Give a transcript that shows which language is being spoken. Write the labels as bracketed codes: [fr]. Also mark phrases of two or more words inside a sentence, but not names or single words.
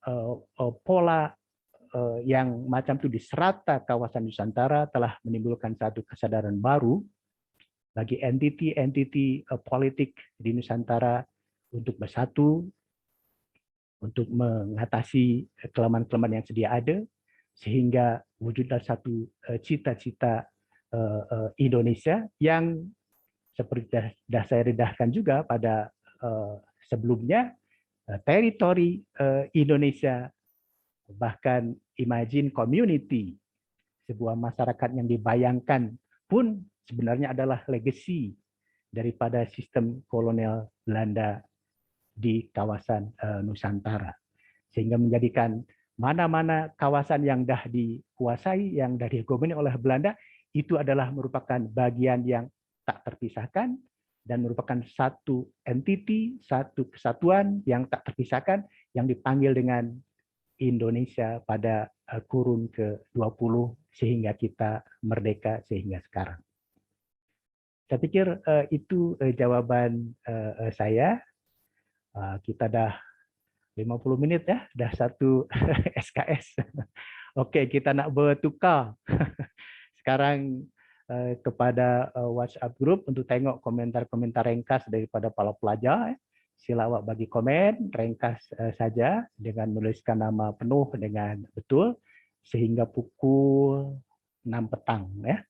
[ms] pola yang macam itu di serata kawasan Nusantara telah menimbulkan satu kesadaran baru bagi entiti-entiti politik di Nusantara untuk bersatu, untuk mengatasi kelemahan-kelemahan yang sedia ada, sehingga wujudlah satu cita-cita Indonesia yang seperti sudah saya redahkan juga pada sebelumnya, teritori Indonesia, bahkan [en] imagine community, [ms] sebuah masyarakat yang dibayangkan pun sebenarnya adalah legacy daripada sistem kolonial Belanda di kawasan Nusantara. Sehingga menjadikan mana-mana kawasan yang dah dikuasai, yang dah dihegemoni oleh Belanda, itu adalah merupakan bagian yang tak terpisahkan dan merupakan satu entiti, satu kesatuan yang tak terpisahkan yang dipanggil dengan Indonesia pada kurun ke-20 sehingga kita merdeka sehingga sekarang. [id] Saya pikir itu jawaban saya. [ms] Kita dah 50 menit ya, dah satu SKS. Oke, kita nak bertukar sekarang kepada WhatsApp group untuk tengok komentar-komentar ringkas daripada para pelajar. Sila awak bagi komen ringkas saja dengan menuliskan nama penuh dengan betul sehingga pukul 6 petang ya.